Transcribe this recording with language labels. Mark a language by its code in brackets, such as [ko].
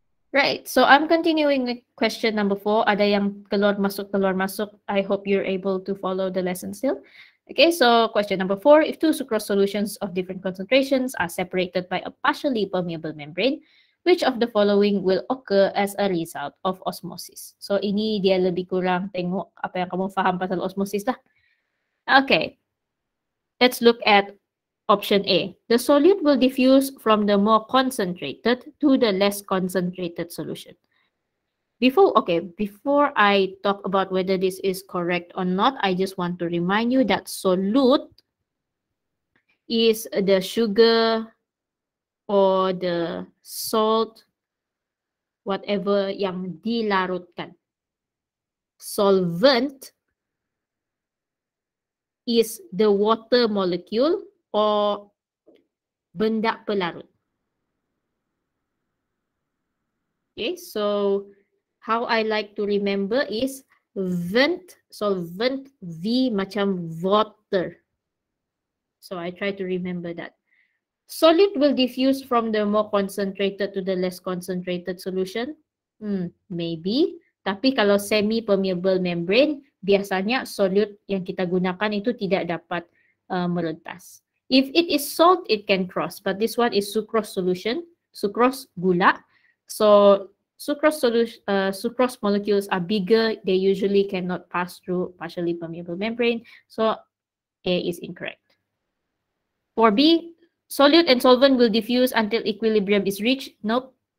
[en] Right, so I'm continuing with question number 4. [ms] Ada yang keluar masuk. [en] I hope you're able to follow the lesson still. Okay, so question number 4. If two sucrose solutions of different concentrations are separated by a partially permeable membrane, which of the following will occur as a result of osmosis? [ms] So ini dia lebih kurang tengok apa yang kamu faham pasal osmosis lah. [en] Okay, let's look at option A. The solute will diffuse from the more concentrated to the less concentrated solution. Before I talk about whether this is correct or not, I just want to remind you that solute is the sugar or the salt, whatever [ms] yang dilarutkan. [en] Solvent is the water molecule or [ms] benda pelarut. [en] Okay, so how I like to remember is solvent, V macam water. So I try to remember that. Solute will diffuse from the more concentrated to the less concentrated solution. Maybe. [ms] Tapi kalau semi-permeable membrane, biasanya solute yang kita gunakan itu tidak dapat merentas. [en] If it is salt, it can cross. But this one is sucrose solution, sucrose gula. So sucrose molecules are bigger. They usually cannot pass through partially permeable membrane. So A is incorrect. For B, solute and solvent will diffuse until equilibrium is reached. Nope.